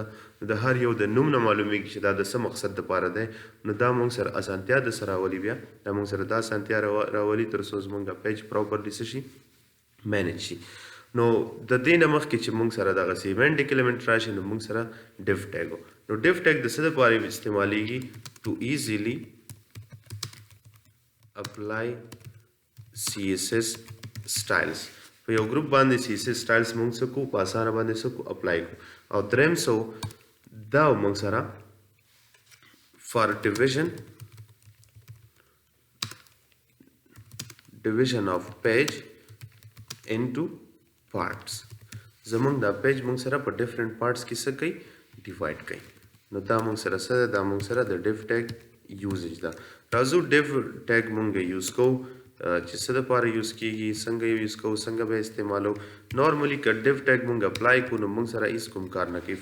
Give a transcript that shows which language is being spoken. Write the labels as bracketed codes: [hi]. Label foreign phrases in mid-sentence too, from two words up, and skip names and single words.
[ps] د هر یو د نوم نه معلومیږي چې دا د څه مقصد دپاره دی. نو دا موږ سره اسانتیا د سره راولي. بیا دا موږ سره دا اسانتیا راولي تر څو زموږ دا پیج پراپرلی څه شي مینیج شي. نو د دې نه مخکې چې موږ سره دغه [en] semantic element [ps] راشي نو موږ سره [en] div tag [ps] و. نو [en] div tag [ps] د څه دپاره استعمالیږي؟ [en] to easily apply CSS styles. [ps] په یو ګروپ باندې [en] CSS styles [ps] موږ څه کوو په اسانه باندې څه کوو اپلای کوو. او دریم څه دا موږ سره [en] for division of page into parts. [ps] زمونږ دا پیج موږ سره په [en] different parts [ps] کې څه کوي ډیوایډ کوي. نو دا موږ سره څه ده؟ دا موږ سره د [en] div tag [ps] یوزیج ده. راځو [en] div tag [ps] موږ یوز کوو چې څه دپاره یوز کېږي څنګه یوز کوو څنګه به استعمالو. نارملی که [en] div tag [ps] موږ اپلای کړو نو موږ سره هېڅ کوم کار نه کوي.